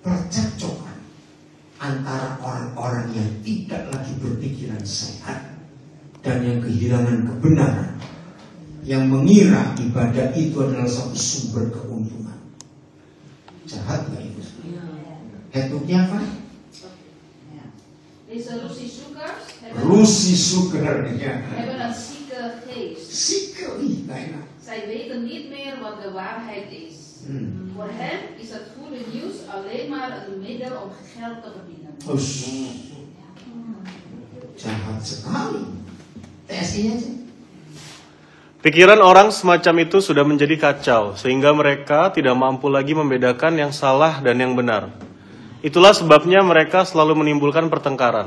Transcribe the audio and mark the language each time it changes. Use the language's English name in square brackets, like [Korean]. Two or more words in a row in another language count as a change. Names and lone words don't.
[Indonesian] Percekcokan antara orang-orang yang tidak lagi berpikiran sehat dan yang kehilangan kebenaran, yang mengira ibadah itu adalah satu sumber keuntungan. Jahat gak itu? Hetuknya apa? [Dutch] Deze Russische-zoekers hebben een zieke geest. Zieke, bijna. Zij weten niet meer wat de waarheid is. Voor hen is het goede nieuws alleen maar een middel om geld te verdienen. [Indonesian] Jahat sekali. TSI aja. Pikiran orang semacam itu sudah menjadi kacau, sehingga mereka tidak mampu lagi membedakan yang salah dan yang benar. Itulah sebabnya mereka selalu menimbulkan pertengkaran.